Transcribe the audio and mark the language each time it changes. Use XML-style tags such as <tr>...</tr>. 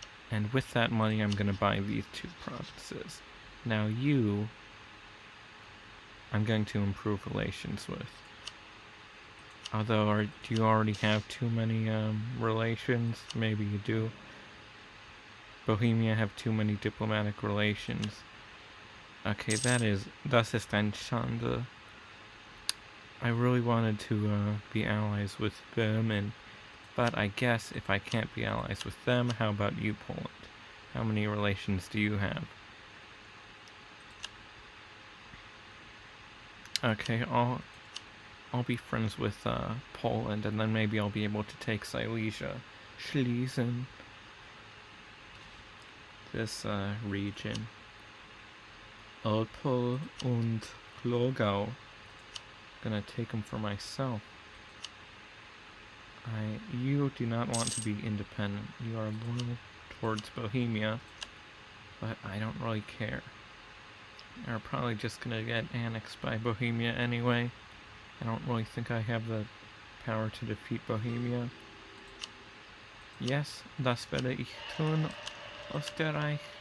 <en>And with that money, I'm going to buy these two provinces. Now you, I'm going to improve relations with. Although, do you already have too many relations? Maybe you do. Bohemia have too many diplomatic relations.</en> <de>Okay, das ist ein Schande.</de> <en>I really wanted to be allies with Böhmen, but I guess if I can't be allies with them, how about you, Poland? How many relations do you have? Okay, I'll be friends with Poland, and then maybe I'll be able to take Silesia, Schlesien, this region. Opel und Glogau. Gonna take them for myself. You do not want to be independent. You are loyal towards Bohemia, but I don't really care. They're probably just gonna get annexed by Bohemia anyway. I don't really think I have the power to defeat Bohemia. Yes,</en> <de>das werde ich tun, Österreich.</de>